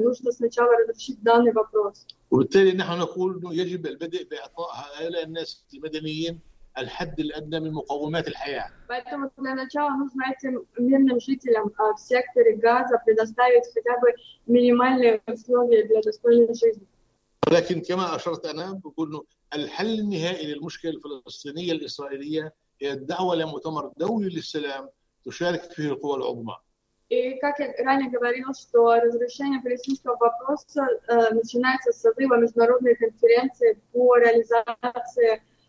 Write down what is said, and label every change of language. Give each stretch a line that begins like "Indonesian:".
Russian: Нужно сначала разрешить данный вопрос. Поэтому для начала нужно этим мирным жителям в секторе Газа предоставить хотя бы минимальные условия для достойной жизни.
Arabic: لكن كما أشرت أنا بقول إنه الحل النهائي للمشكلة الفلسطينية الإسرائيلية هي الدعوة لمؤتمر دولي للسلام تشارك فيه القوى العظمى.
Russian: И как я ранее говорил, что разрешение палестинского вопроса начинается с созыва международной конференции по реализации